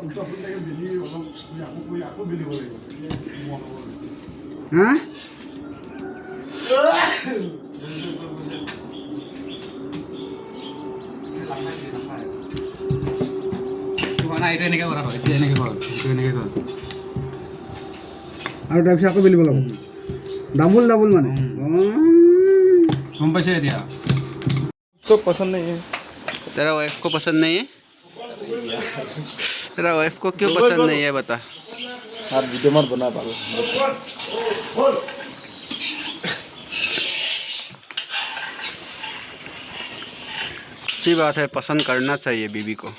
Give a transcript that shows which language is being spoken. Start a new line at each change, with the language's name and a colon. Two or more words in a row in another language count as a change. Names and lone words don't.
Assamese: হা আৰু তাৰপিছত আকৌ বেলিব লাগিব ডাবুল মানে গম পাইছে এতিয়া
Hindi: पसंद नहीं है तेरा वाइफ को पसंद नहीं है तेरा वाइफ को क्यों पसंद नहीं है बता आप वीडियो मत बना पालो अच्छी बात है, पसंद करना चाहिए बीवी को।